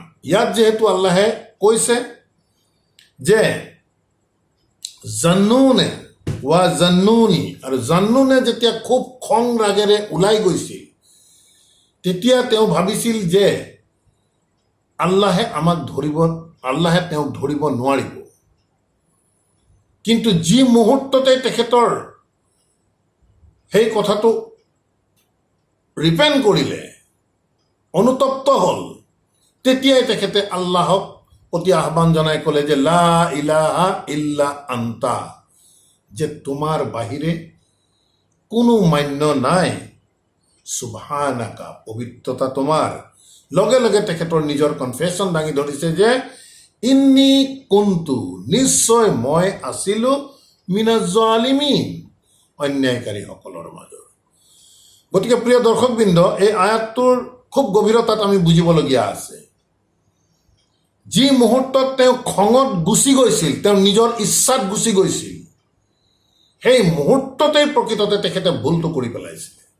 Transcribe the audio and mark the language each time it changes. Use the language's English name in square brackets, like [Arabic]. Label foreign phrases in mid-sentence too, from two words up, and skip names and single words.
[Assamese] ইয়াত যিহেতু আল্লাহে কৈছে যে জান্নুনে ৱা জান্নুনি, আৰু জান্নুনে যেতিয়া খুব খং ৰাগেৰে ওলাই গৈছিল তেতিয়া তেওঁ ভাবিছিল যে আল্লাহে তেওঁক ধৰিব নোৱাৰিব। কিন্তু যি মুহূৰ্ততে তেখেতৰ সেই কথাটো ৰিপেণ্ট কৰিলে, অনুতপ্ত হ'ল, তেতিয়াই তেখেতে আল্লাহক অতি আহ্বান জনাই ক'লে যে [Arabic] لا إله إلا أنت, [Assamese] যে তোমাৰ বাহিৰে কোনো মান্য নাই, সুবহানাকা পবিত্ৰতা তোমাৰ। লগে লগে তেখেতৰ নিজৰ কনফেশ্যন দাঙি ধৰিছে যে [Arabic] إني كنت [Assamese] নিশ্চয় মই আছিলোঁ [Arabic] من الظالمين [Assamese] অন্যায়কাৰীসকলৰ মাজৰ। গতিকে প্ৰিয় দৰ্শকবৃন্দ, এই আয়াতটোৰ খুব গভীৰতাত আমি বুজিবলগীয়া আছে। যি মুহূৰ্তত তেওঁ খঙত গুচি গৈছিল, তেওঁ নিজৰ ইচ্ছাত গুচি গৈছিল, সেই মুহূৰ্ততেই প্ৰকৃততে তেখেতে ভুলটো কৰি পেলাইছিল।